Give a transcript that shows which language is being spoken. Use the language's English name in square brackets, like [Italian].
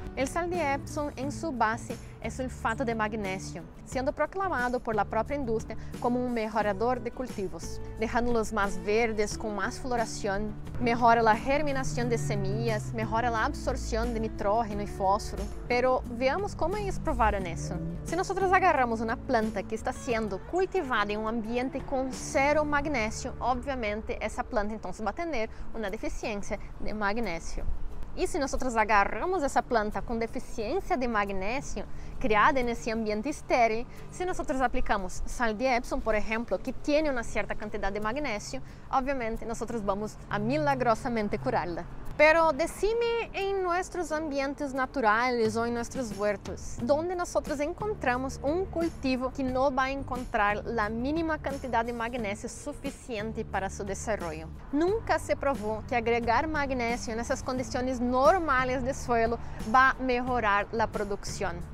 [Spanish] El sal de Epsom en su base es sulfato de magnesio, siendo proclamado por la propia industria como un mejorador de cultivos, dejándolos más verdes, con más floración, mejora la germinación de semillas, mejora la absorción de nitrógeno y fósforo. Pero veamos cómo ellos probaron eso. Si nosotros agarramos una planta que está siendo cultivada en un ambiente con 0 magnesio, obviamente esa planta entonces va a tener una deficiencia de magnesio. [Portuguese] E se nós agarramos essa planta com deficiência de magnésio, criada nesse ambiente estéril, se nós aplicamos sal de Epsom, por exemplo, que tem uma certa quantidade de magnésio, obviamente nós vamos a milagrosamente curá-la. [Spanish] Pero decime en nuestros ambientes naturales o en nuestros huertos, ¿dónde nosotros encontramos un cultivo que no va a encontrar la mínima cantidad de magnesio suficiente para su desarrollo? Nunca se probó que agregar magnesio en esas condiciones normales de suelo va a mejorar la producción.